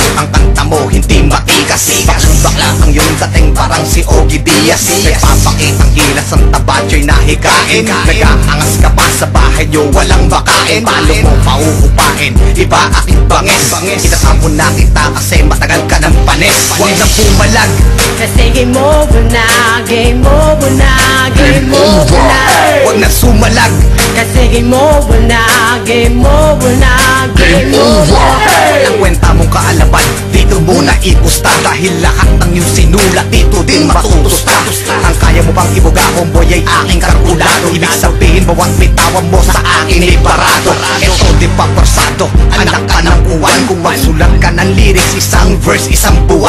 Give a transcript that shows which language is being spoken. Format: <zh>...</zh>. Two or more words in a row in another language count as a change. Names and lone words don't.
<tl>Ang kanta mo hindi matikas. Bakla ang iyong dating parang si Ogie Diaz. May papakitang gilas ang tabatyo'y nahikain. Nag-aangas ka pa sa bahay nyo, walang makain. Paano mo pauupain? Iba aking bangis. Kinasapon na kita kasi matagal ka ng panis. Huwag nang pumalag,</tl> <en>kasi game over na, game over na, game over na.</en> <tl>huwag nang sumalag,</tl> <en>Kasi game over na, game over na, game over.</en> <tl>ang kwenta mong kaalaman dito muna ipusta. Dahil lahat ng iyong sinulat dito din matutusta. Ang kaya mo bang ibuga,</tl> <en>homeboy,</en> <tl>ay aking kalkulado. Ibig sabihin bawat bitawan mo sa akin ay parado. Ito di pa persado, anak ka ng uwan. Kung magsulat ka ng lyrics, isang verse, isang buwan.</tl>